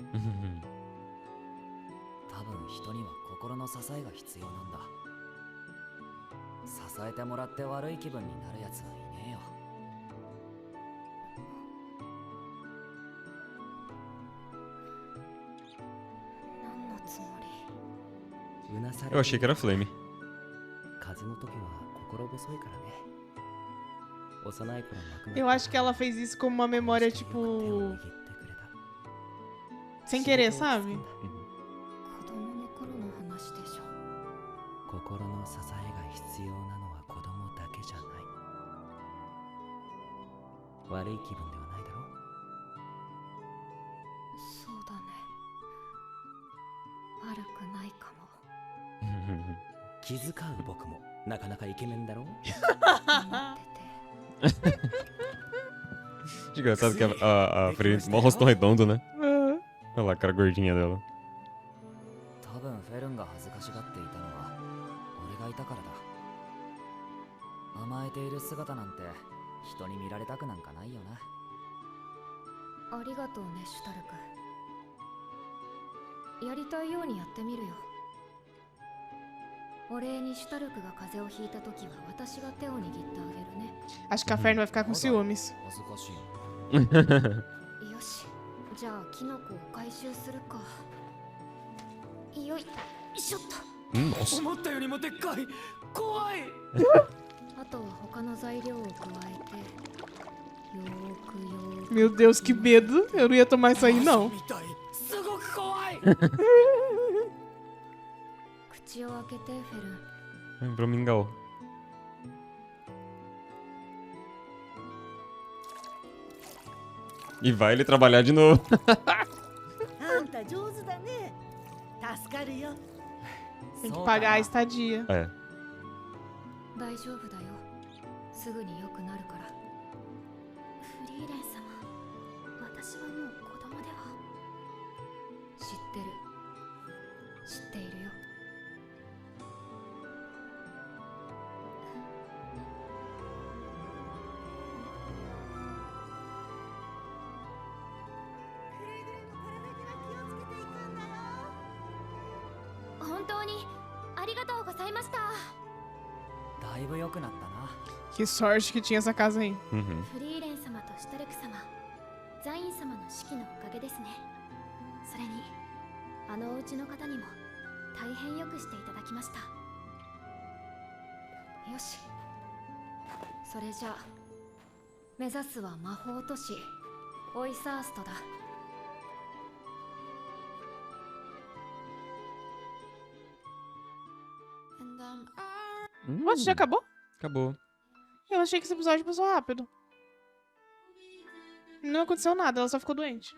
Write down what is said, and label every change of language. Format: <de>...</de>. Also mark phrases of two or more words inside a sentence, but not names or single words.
<ja>多分人には心の支えが必要なんだ。支えてもらって悪い気分になるやつはいねえよ。何のつもり？</ja> <pt>Eu achei que era Flame.</pt> <ja>風の時は心細いからね。幼い頃亡くなった</ja> <pt>Eu acho que ela fez isso como uma memória, tipo, sem querer, sabe?</pt> <ja>子供の頃の話でしょ。心の支えが必要なのは子供だけじゃない。悪い気分ではないだろう。そうだね。悪くないかも。気遣う僕もなかなかイケメンだろう。思ってて。</ja> <pt>Engraçado que a Frieren tem um rosto redondo, né? Olha lá a cara gordinha dela.</pt> <ja>多分フェルンが恥ずかしがっていたのは俺がいたからだ。甘えている姿なんて人に見られたくなんかないよな。ありがとうね、シュタルク。やりたいようにやってみるよ。お礼にシュタルクが風邪をひいた時は私が手を握ってあげるね。</ja> <pt>Acho que a Ferna vai ficar com ciúmes.</pt> <ja>恥ずかしい。よし、じゃあキノコを回収するか。よいしょっと。</ja> <pt>Nossa.</pt> <ja>思ったよりもでっかい。怖い。あとは他の材料を加えて、よーくよーく。</ja> <pt>Meu Deus, que medo. Eu não ia tomar isso aí, não.</pt> <ja>みたい。すごく怖い。口を開けてフェルン。</ja> <pt>Pro mingau. E vai ele trabalhar de novo.</pt> <ja>あんた上手だね。助かるよ。</ja> <pt>Tem que pagar a estadia. É.</pt> <ja>大丈夫だよ。すぐに良くなるから。フリーレン様、私はもう子供では。知ってる。知っているよ。くれぐれも体には気をつけていくんだよ。本当にありがとうございました。だいぶ良くなったな。</ja> <pt>Que sorte que tinha essa casa aí. Uhum.</pt> <ja>フリーレン様とシュタルク様、ザイン様の指揮のおかげですね。それにあのお家の方にも大変よくしていただきました。よし、それじゃあ目指すは魔法都市オイサーストだ。</ja> <pt>Nossa, já acabou? Acabou. Eu achei que esse episódio passou rápido. Não aconteceu nada, ela só ficou doente.</pt>